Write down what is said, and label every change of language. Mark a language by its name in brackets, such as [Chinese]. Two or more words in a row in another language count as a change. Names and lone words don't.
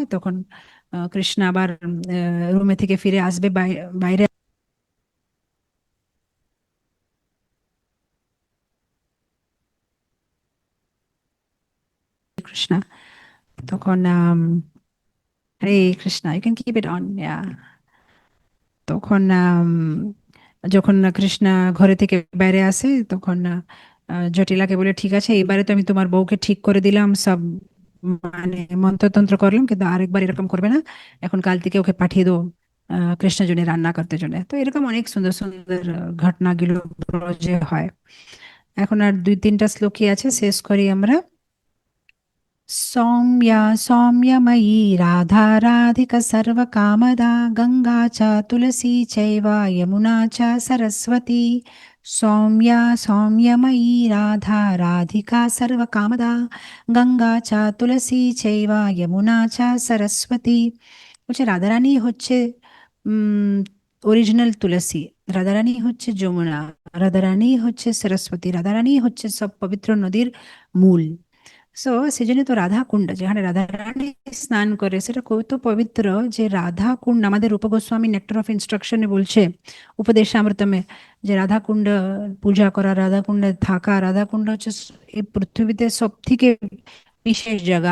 [Bangla] তখন কৃষ্ণ আবার রুমে থেকে ফিরে আসবে বাইরে কৃষ্ণ। তখন হরে কৃষ্ণ, [English] You can keep it on. [Bangla] তখন যখন কৃষ্ণ ঘরে থেকে বাইরে আসে তখন জটিলাকে বলে ঠিক আছে এবারে তো আমি তোমার বউকে ঠিক করে দিলাম সব, মানে মন্ত্রতন্ত্র করলাম, কিন্তু আরেকবার এরকম করবে না, এখন কাল থেকে ওকে পাঠিয়ে দাও কৃষ্ণের জন্য রান্না করতে জন্য। তো এরকম অনেক সুন্দর সুন্দর ঘটনাগুলো ব্রজে হয়। এখন আর 2-3টা শ্লোকই আছে, শেষ করি আমরা। [Sanskrit] सौम्या सौम्यमयी राधा राधिका सर्वकामदा गङ्गा च तुलसी चैव यमुना च सरस्वती। सौम्या सौम्यमयी राधा राधिका सर्वकामदा গঙ্গা চা তুলসী চৈব যমুনা চা সরস্বতী। [Bangla] বলছে রাধারানী হচ্ছে অরিজিনাল তুলসী, রাধারানী হচ্ছে যমুনা, রাধারানী হচ্ছে সরস্বতী, রাধারানী হচ্ছে সব পবিত্র নদীর মূল। সো সেজন্য তো রাধা কুণ্ড যেখানে রাধা রানী স্নান করে সেটা কত পবিত্র, যে রাধা কুণ্ড আমাদের রূপ গোস্বামী নেক্টার অফ ইনস্ট্রাকশনে বলছে উপদেশামৃতমে, যে রাধা কুণ্ড পূজা করা, রাধা কুণ্ডে থাকা, রাধা কুণ্ড হচ্ছে এই পৃথিবীতে সব থেকে বিশেষ জায়গা।